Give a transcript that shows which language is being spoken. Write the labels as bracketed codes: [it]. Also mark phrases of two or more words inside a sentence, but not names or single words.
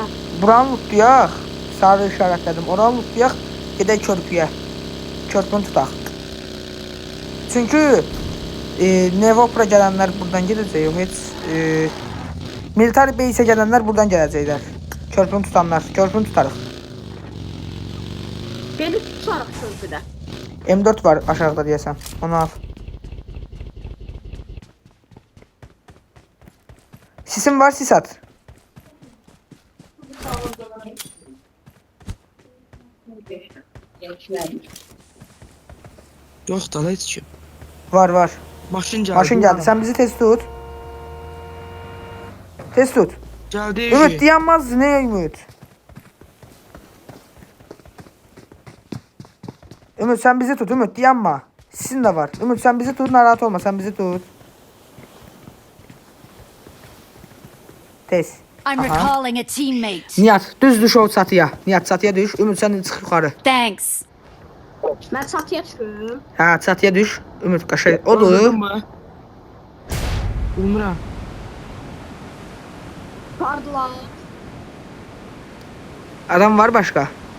[az] Buranı lootlayaq. Sarı işarətlədim. Oranı lootlayaq. Gedək körpüyə. Körpünü tutaq. Çünki Nevopra gələnlər buradan gedəcək. Yox, heç [en] military base-ə [az] gələnlər buradan gələcəklər. Körpünü tutanlar. Körpünü tutarıq. [tr] Beni tutarım sözüde. [az] M4 var aşağıda deyəsən. Onu al. Sisim var, sis at. [tr] Yok da hiç ki. Var var. Maşın geldi. Maşın geldi. Sen bizi test tut. Test tut. Geldi. Ümit dayanmaz. Ne Ümit? Ümit sen bizi tut. Ümit dayanma. Sizin de var. Ümit sen bizi tut. [az] Narahat olma. [tr] Sen bizi tut. Test. [en] I'm Aha. recalling a teammate. [tr] Nihat düz düş o çatıya. Nihat çatıya düş. Ümit sen çık yukarı. [en] Thanks. [tr] Ben çatıya çıkıyorum. Ha çatıya düş. Ümit kaşı. Odur. Öldürdün mü? Bilmirəm. Pardon. Adam var başka.